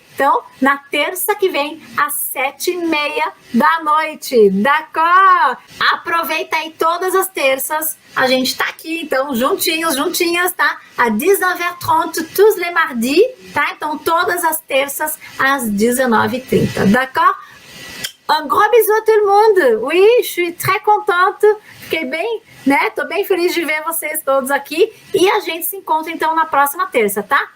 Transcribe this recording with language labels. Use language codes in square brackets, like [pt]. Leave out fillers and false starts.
[pt] Então, na terça que vem, às 7h30 da noite, d'accord? Aproveita aí todas as terças, a gente tá aqui, então, juntinhas, tá? Às 19h30, [fr] tous les mardis, [pt] tá? Então, todas as terças, às 19h30, d'accord? [fr] Un gros bisou a tout le monde. Oui, je suis très contente. [pt] Fiquei bem, né? Tô bem feliz de ver vocês todos aqui. E a gente se encontra então na próxima terça, tá?